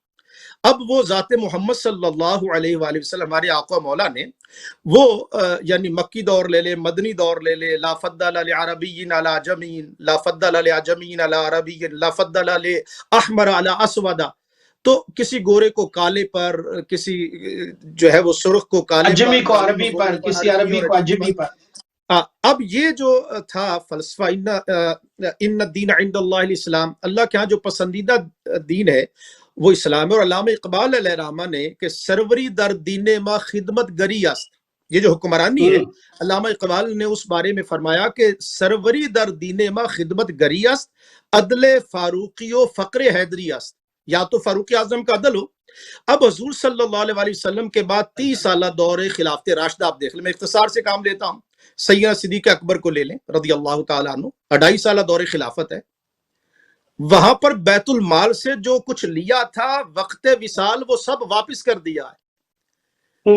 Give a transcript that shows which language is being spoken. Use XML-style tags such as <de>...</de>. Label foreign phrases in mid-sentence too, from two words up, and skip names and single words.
<ur>اب وہ ذات محمد</ur> <ar>صلی اللہ علیہ وآلہ وسلم،</ar> <ur>ہمارے آقا مولا نے وہ یعنی مکی دور لے لے، مدنی دور لے لے،</ur> <ar>لا فضل لعربی علی عجمی، لا فضل لعجمی علی عربی، لا فضل لاحمر علی اسود،</ar> <ur>تو کسی گورے کو کالے پر، کسی جو ہے وہ سرخ کو کالے عجمی پر، کو غریب عربی گورے پر، پر، کسی عربی اور کو عجمی پر۔ اب یہ جو تھا فلسفہ،</ur> <ar>ان الدین عند اللہ الاسلام،</ar> <ur>اللہ کے ہاں جو پسندیدہ دین ہے وہ اسلام ہے۔ اور علامہ اقبال</ur> <ar>علیہ رحمہ</ar> <ur>نے کہ</ur> <fa>سروری در دین ما خدمت گری است،</fa> <ur>یہ جو حکمرانی ہے، علامہ اقبال نے اس بارے میں فرمایا کہ</ur> <fa>سروری در دین ما خدمت گری است، عدل فاروقی و فقر حیدری است،</fa> <ur>یا تو فاروق اعظم کا عدل ہو۔ اب حضور</ur> <ar>صلی اللہ علیہ وآلہ وسلم</ar> <ur>کے بعد 30 سالہ دور خلافت راشدہ آپ دیکھ لیں، میں اختصار سے کام لیتا ہوں، سیدنا صدیق اکبر کو لے لیں</ur> <ar>رضی اللہ تعالیٰ عنہ،</ar> <ur>2.5 سالہ دور خلافت ہے۔ وہاں پر بیت المال سے جو کچھ لیا تھا وقت وصال وہ سب واپس کر دیا ہے۔</ur>